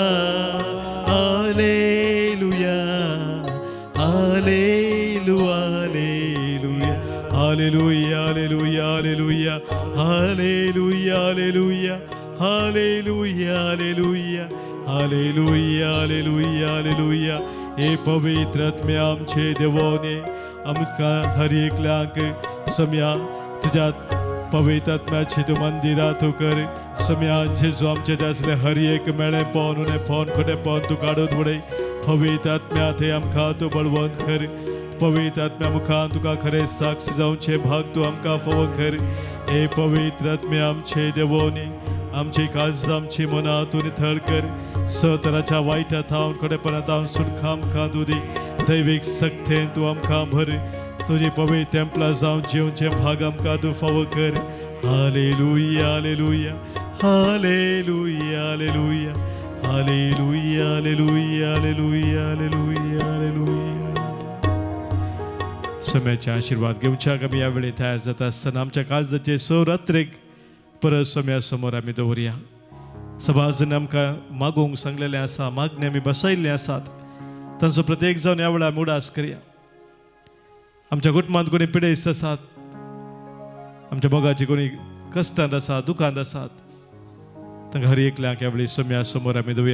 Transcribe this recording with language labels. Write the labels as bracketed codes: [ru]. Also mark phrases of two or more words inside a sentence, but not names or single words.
[kok] हालेलुया, हालेलुया, हालेलुया, हालेलुया, हालेलुया, हालेलुया, हालेलुया, हालेलुया, हालेलुया, हालेलुया, हालेलुया, हालेलुया। हे पवित्र आत्मे आमचे देवाने आमकां हर एकल्याक सम्या तुझ्या पवित्र आत्म्याची तू मंदिरात तू कर। सम्यान जेजू आमचे असले हर एक मेळे पावन उणे पावन खोटे पावन तू काडून उडय। पवित्र आत्म्या ते आमकां तू बळवंत कर। पवित्र आत्म्या मुखान तुका खरे साक्ष जावचे भाग तू आमकां फावो कर। हे पवित्र आत्मे आमचे देवोनी आमची काळज आमची मनां तू नितळ कर। सतराच्या वायटात हांव खडेपणांत हांव सुटका आमकां तू दी। दैवीक सक्तेन तू आमकां भर। तुझे पवित्र तेंपला जावन जेवचे भाग आमकां तू फावो कर। हालेलुया, हालेलुया, हालेलुया, हालेलुया, हालेलुया, हालेलुया, हालेलुया, हालेलुया, हालेलुया। सम्याचे आशीर्वाद घेवच्याक आमी ह्या वेळी तयार जाता आसतना आमच्या काळजाचे 6 रात्रेक परत सम्या समोर आमी दवरया. सभाजन आमकां मागोवंक सांगलेलें आसा, मागणी आमी बसयल्लीं आसात, तांचो प्रत्येक जावन ह्या वेळार उडास करया. आमच्या कुटुंबांत कोणी पिडेस्त आसात, आमच्या मोगाची कोणी कश्टांत आसात, दुखांत आसात, तांकां हर एकल्यांक ह्या वेळी सम्या समोर आमी दवरया.